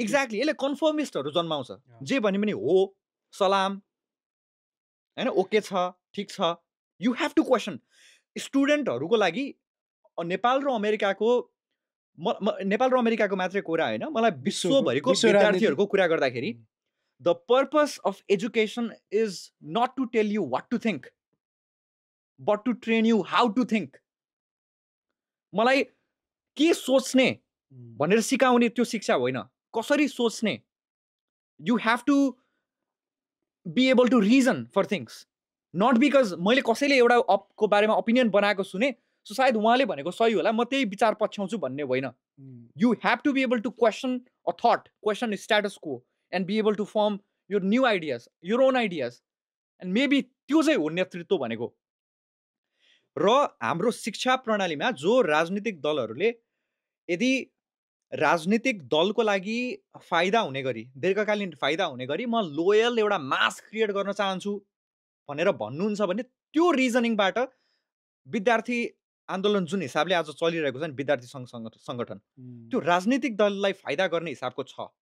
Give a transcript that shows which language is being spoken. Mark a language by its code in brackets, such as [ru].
[en] Exactly. [ne] यसले कन्फर्मिस्टहरू जन्माउँछ। जे भने पनि हो, सलाम होइन, ओके छ, ठिक छ। [en] You have to question. [ne] स्टुडेन्टहरूको लागि नेपाल र अमेरिकाको नेपाल र अमेरिकाको मात्रै कुरा होइन, मलाई विश्वभरिको विश्व राजनीति। विद्यार्थीहरूको कुरा गर्दाखेरि [en] the purpose of education is not to tell you what to think, but to train you how to think. [ne] मलाई के सोच्ने भनेर सिकाउने त्यो शिक्षा होइन, कसरी सोच्ने. [en] You have to be able to reason for things. Not because [ne] मैले कसैले एउटा को बारेमा ओपिनियन बनाएको सुने सो सायद उहाँले भनेको सही होला म त्यही विचार पछ्याउँछु भन्ने होइन. [en] You have to be able to question a thought, question status quo, and be able to form your new ideas, your own ideas. And maybe [ne] त्यो चाहिँ हो नेतृत्व भनेको. र हाम्रो शिक्षा प्रणालीमा जो राजनीतिक दलहरूले यदि राजनीतिक दलको लागि फाइदा हुने गरी, दीर्घकालीन फाइदा हुने गरी म लोयल एउटा मास क्रिएट गर्न चाहन्छु भनेर भन्नुहुन्छ भने त्यो रिजनिङबाट विद्यार्थी आन्दोलन जुन हिसाबले आज चलिरहेको छ नि विद्यार्थी सङ्गठन, त्यो राजनीतिक दललाई फाइदा गर्ने हिसाबको छ.